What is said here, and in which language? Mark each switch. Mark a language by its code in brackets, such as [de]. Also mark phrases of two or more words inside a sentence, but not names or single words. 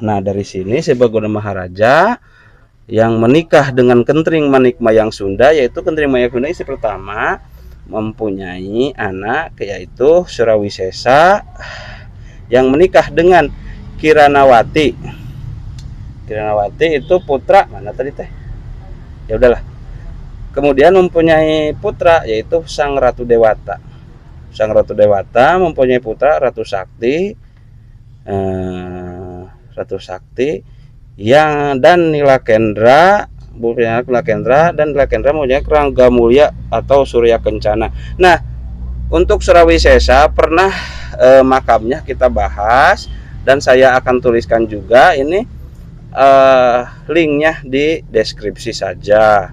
[id] Nah dari sini Sri Baduga Maharaja yang menikah dengan Kentring Manik Mayang Sunda, yaitu Kentring Mayang Sunda istri pertama, mempunyai anak yaitu Surawisesa yang menikah dengan Kiranawati. Kiranawati itu putra mana tadi teh? Ya udahlah. Kemudian mempunyai putra yaitu Sang Ratu Dewata. Sang Ratu Dewata mempunyai putra Ratu Sakti, Ratu Sakti yang dan Nilakendra, Nilakendra, dan Nilakendra mempunyai Rangga Mulia atau Surya Kencana. Nah untuk Surawisesa pernah makamnya kita bahas, dan saya akan tuliskan juga ini linknya di deskripsi saja.